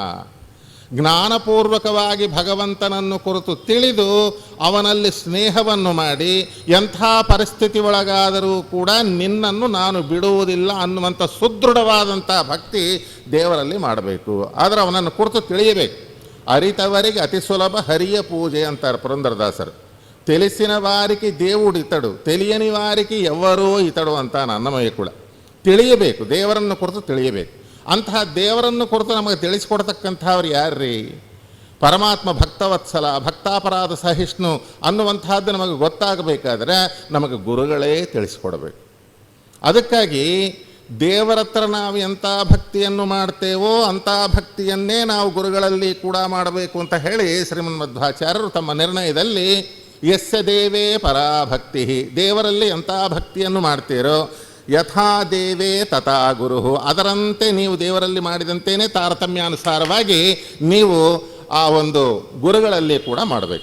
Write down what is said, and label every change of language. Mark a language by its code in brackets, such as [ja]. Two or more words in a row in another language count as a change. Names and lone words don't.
[kn] ಜ್ಞಾನಪೂರ್ವಕವಾಗಿ ಭಗವಂತನನ್ನು ಕುರಿತು ತಿಳಿದು ಅವನಲ್ಲಿ ಸ್ನೇಹವನ್ನು ಮಾಡಿ ಎಂಥ ಪರಿಸ್ಥಿತಿ ಒಳಗಾದರೂ ಕೂಡ ನಿನ್ನನ್ನು ನಾನು ಬಿಡುವುದಿಲ್ಲ ಅನ್ನುವಂಥ ಸುದೃಢವಾದಂಥ ಭಕ್ತಿ ದೇವರಲ್ಲಿ ಮಾಡಬೇಕು. ಆದರೆ ಅವನನ್ನು ಕುರಿತು ತಿಳಿಯಬೇಕು. ಅರಿತವರಿಗೆ ಅತಿ ಸುಲಭ ಹರಿಯ ಪೂಜೆ ಅಂತಾರೆ ಪುರಂದರದಾಸರು. [te] తెలిసిన వారికి దేవుడు ఇతడు, తెలియని వారికి ఎవరో ఇతడు [kn] ಅಂತ ಅನ್ನಮಯ್ಯ ಕೂಡ. ತಿಳಿಯಬೇಕು, ದೇವರನ್ನು ಕುರಿತು ತಿಳಿಯಬೇಕು. ಅಂತಹ ದೇವರನ್ನು ಕುರಿತು ನಮಗೆ ತಿಳಿಸಿಕೊಡ್ತಕ್ಕಂಥವ್ರು ಯಾರ್ರೀ? ಪರಮಾತ್ಮ ಭಕ್ತವತ್ಸಲ, ಭಕ್ತಾಪರಾಧ ಸಹಿಷ್ಣು ಅನ್ನುವಂಥದ್ದು ನಮಗೆ ಗೊತ್ತಾಗಬೇಕಾದ್ರೆ ನಮಗೆ ಗುರುಗಳೇ ತಿಳಿಸಿಕೊಡಬೇಕು. ಅದಕ್ಕಾಗಿ ದೇವರ ಹತ್ರ ನಾವು ಎಂಥ ಭಕ್ತಿಯನ್ನು ಮಾಡ್ತೇವೋ ಅಂಥ ಭಕ್ತಿಯನ್ನೇ ನಾವು ಗುರುಗಳಲ್ಲಿ ಕೂಡ ಮಾಡಬೇಕು ಅಂತ ಹೇಳಿ ಶ್ರೀಮನ್ ಮಧ್ವಾಚಾರ್ಯರು ತಮ್ಮ ನಿರ್ಣಯದಲ್ಲಿ [sa] ಯಸ್ಯ ದೇವೇ ಪರಾಭಕ್ತಿ, [kn] ದೇವರಲ್ಲಿ ಎಂಥ ಭಕ್ತಿಯನ್ನು ಮಾಡ್ತೀರೋ [sa] ಯಥಾ ದೇವೇ ತಥಾ ಗುರು, [kn] ಅದರಂತೆ ನೀವು ದೇವರಲ್ಲಿ ಮಾಡಿದಂತೆಯೇ ತಾರತಮ್ಯಾನುಸಾರವಾಗಿ ನೀವು ಆ ಒಂದು ಗುರುಗಳಲ್ಲಿ ಕೂಡ ಮಾಡಬೇಕು.